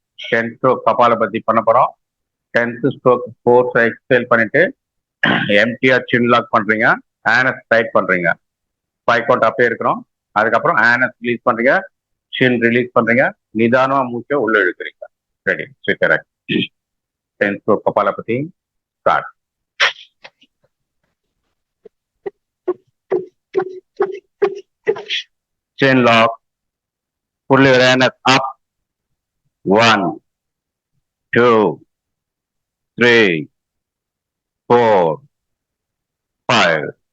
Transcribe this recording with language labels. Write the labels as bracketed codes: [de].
[ta] 10 stroke Kapalabhati பண்ண போறோம். 10th stroke 4 exhale பண்ணிட்டு எம்டிஆ chin lock பண்றீங்க. anus tight பண்றீங்க. 5 count அப்படியே இருக்கிறோம். அதுக்கப்புறம் anus release பண்றீங்க. chin release பண்றீங்க. நிதானமா மூச்சை உள்ள இழுக்கிறீங்க. Ready, sit erect. [en] 10th stroke Kapalabhati. Start. Chin lock. Pull your anus up. 1 2 3 4 5.